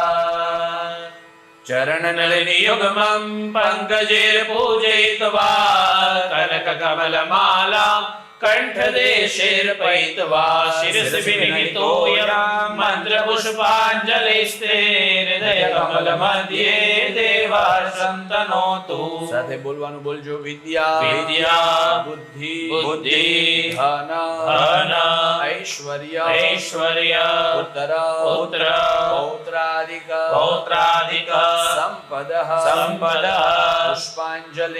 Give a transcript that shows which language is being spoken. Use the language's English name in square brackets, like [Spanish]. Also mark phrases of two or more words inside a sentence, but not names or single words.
[Sanskrit] चरणनलिनियुग्मं पङ्कजैर्पूजयित्वा कनककमलमालां कण्ठदेशैर्पयित्वा शिरसि विनिहितोऽयं मन्त्रपुष्पाञ्जलिस्ते हृदयकमलमध्ये देवार्षं तनोतु. [Gujarati] સાથે બોલવાનું બોલજો. વિદ્યા વિદ્યા બુદ્ધિ બુદ્ધિ ધન ધન ઐશ્વર્ય ऐश्वर्य પુત્ર પુત્ર પૌત્રાદિક પૌત્રાદિક સંપદઃ સંપદઃ પુષ્પાંજલિ